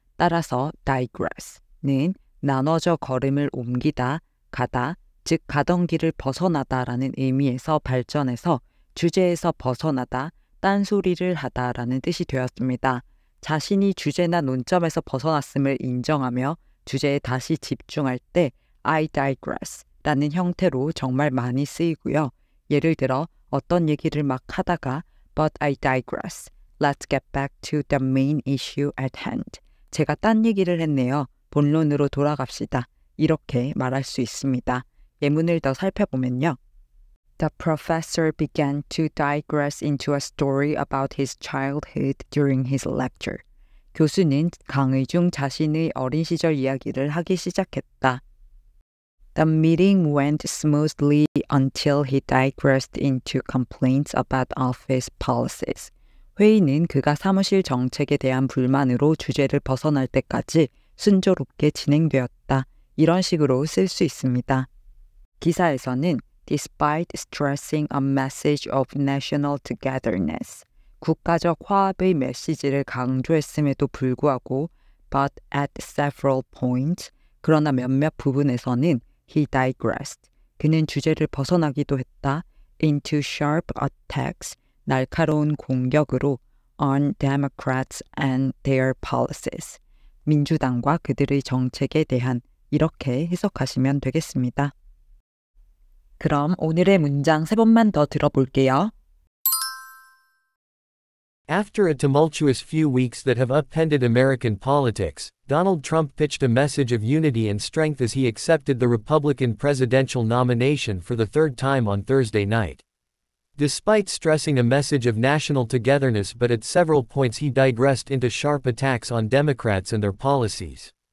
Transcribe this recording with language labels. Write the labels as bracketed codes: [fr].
[ko] 따라서 digress는 나눠져 걸음을 옮기다, 가다, 즉 가던 길을 벗어나다 라는 의미에서 발전해서 주제에서 벗어나다, 딴소리를 하다 라는 뜻이 되었습니다. 자신이 주제나 논점에서 벗어났음을 인정하며 주제에 다시 집중할 때 [en] I digress [ko] 라는 형태로 정말 많이 쓰이고요. 예를 들어 어떤 얘기를 막 하다가 [en] But I digress. Let's get back to the main issue at hand. [ko] 제가 딴 얘기를 했네요. 본론으로 돌아갑시다. 이렇게 말할 수 있습니다. 예문을 더 살펴보면요. [en] The professor began to digress into a story about his childhood during his lecture. [ko] 교수는 강의 중 자신의 어린 시절 이야기를 하기 시작했다. [en] The meeting went smoothly until he digressed into complaints about office policies. [ko] 회의는 그가 사무실 정책에 대한 불만으로 주제를 벗어날 때까지 순조롭게 진행되었다. 이런 식으로 쓸 수 있습니다. 기사에서는 [en] Despite stressing a message of national togetherness, [ko] 국가적 화합의 메시지를 강조했음에도 불구하고 [en] but at several points, [ko] 그러나 몇몇 부분에서는 [en] he digressed, [ko] 그는 주제를 벗어나기도 했다. [en] into sharp attacks, [ko] 날카로운 공격으로 [en] on Democrats and their policies, [ko] 민주당과 그들의 정책에 대한, 이렇게 해석하시면 되겠습니다. 그럼 오늘의 문장 3번만 더 들어볼게요. [en] After a tumultuous few weeks that have upended American politics, Donald Trump pitched a message of unity and strength as he accepted the Republican presidential nomination for the third time on Thursday night. Despite stressing a message of national togetherness, but at several points he digressed into sharp attacks on Democrats and their policies.